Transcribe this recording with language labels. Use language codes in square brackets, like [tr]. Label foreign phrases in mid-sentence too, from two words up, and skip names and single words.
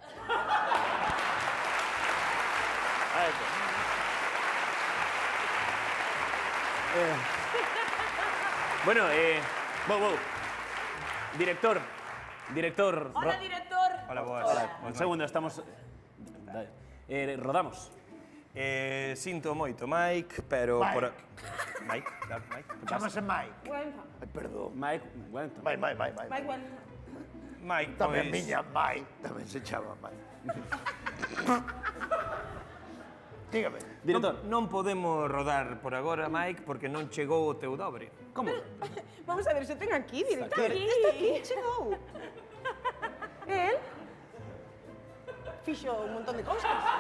[gl] Bueno, vou. Director. Hola, director. Hola, boas. Un segundo, estamos... rodamos. Sinto moito, Mike, pero... Mike. Por... Mike, claro, Mike. Chámase Mike. Ai, perdón. Mike Wellington. Mike. Mike, Tamén pois... miña Mike, tamén se chama Mike. Dígame. Director. Non podemos rodar por agora, Mike, porque non chegou o teu dobre. Como? Vamos a ver, se ten aquí, director. aquí. Está aquí, chegou. El fixo un montón de cousas.